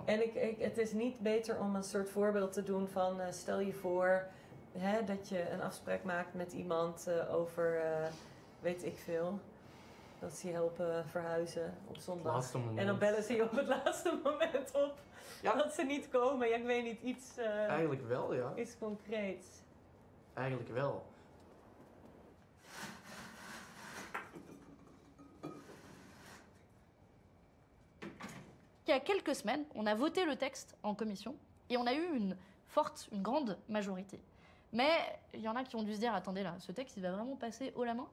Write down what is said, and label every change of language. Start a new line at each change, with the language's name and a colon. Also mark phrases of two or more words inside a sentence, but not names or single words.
Dutch: En het is niet beter om een soort voorbeeld te doen van stel je voor dat je een afspraak maakt met iemand over, weet ik veel, dat ze je helpen verhuizen op zondag. En dan bellen ze je op het laatste moment op. Ja. Dat ze niet komen. Ja, ik weet niet, iets... Eigenlijk wel, ja. Iets concreets. Eigenlijk wel.
French: Il y a quelques semaines, on a voté le texte en commission et on a eu une grande majorité. Mais il y en a qui ont dû se dire, attendez là, ce texte il va vraiment passer haut la main.